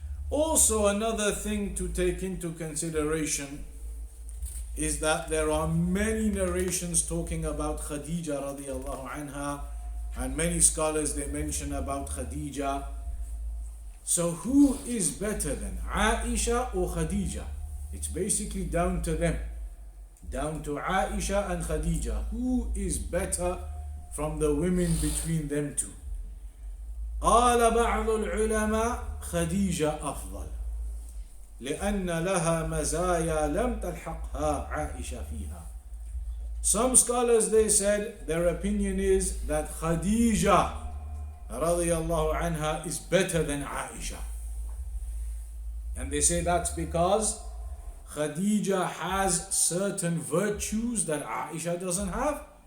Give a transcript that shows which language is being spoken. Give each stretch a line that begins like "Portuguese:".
English: Also, another thing to take into consideration is that there are many narrations talking about Khadijah radiallahu anha, and many scholars they mention about Khadijah. So who is better than Aisha or Khadijah? It's basically down to them, down to Aisha and Khadijah. Who is better from the women between them two?
Arabic: قال بعض العلماء خديجة أفضل لأن لها مزايا لم تلحقها عائشة فيها.
English: Some scholars they said their opinion is that Khadijah radiallahu anha is better than Aisha, and they say that's because Khadijah has certain virtues that Aisha doesn't have.